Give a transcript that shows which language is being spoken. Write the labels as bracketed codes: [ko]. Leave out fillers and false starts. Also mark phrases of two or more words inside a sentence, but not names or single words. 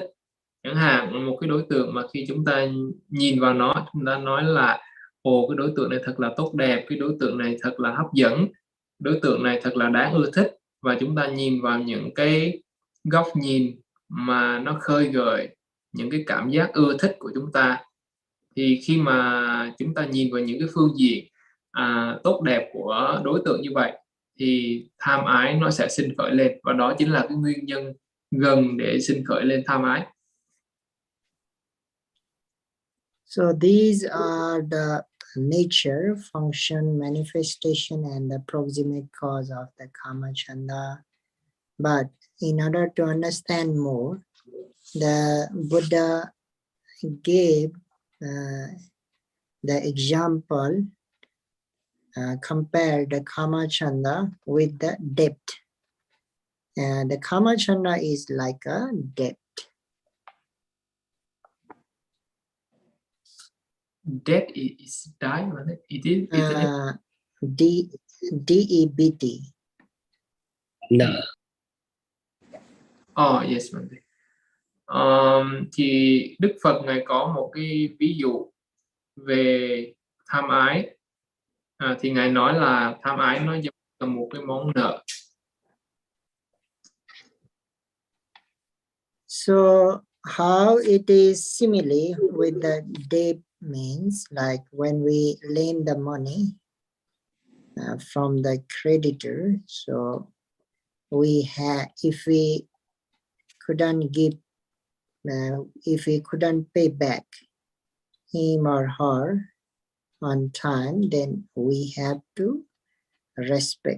[vi] Chẳng hạn một cái đối tượng mà khi chúng ta nhìn vào nó, chúng ta nói là ồ, cái đối tượng này thật là tốt đẹp, cái đối tượng này thật là hấp dẫn, đối tượng này thật là đáng ưa thích, và chúng ta nhìn vào những cái góc nhìn mà nó khơi gợi những cái cảm giác ưa thích của chúng ta. Thì khi mà chúng ta nhìn vào những cái phương diện tốt đẹp của đối tượng như vậy, thì tham ái nó sẽ sinh khởi lên, và đó chính là cái nguyên nhân gần để sinh khởi lên tham ái. [en] So these are the nature, function, manifestation, and the proximate cause of the [pi] kama chanda. [en] But in order to understand more, the Buddha gave the example, compare the [pi] kama chanda [en] with the debt. The [pi] kama chanda [en] is like a debt. Debt is die, right? It is D-E-B-T. [vi] Nợ. [en] Oh yes, [vi] thì Đức Phật Ngài có một cái ví dụ về tham ái. Thì Ngài nói là tham ái nó giống là một cái món nợ. [en] So how it is similarly with the debt means like when we lend the money from the creditor. So we have, if we couldn't give, if we couldn't pay back him or her on time, then we have to respect.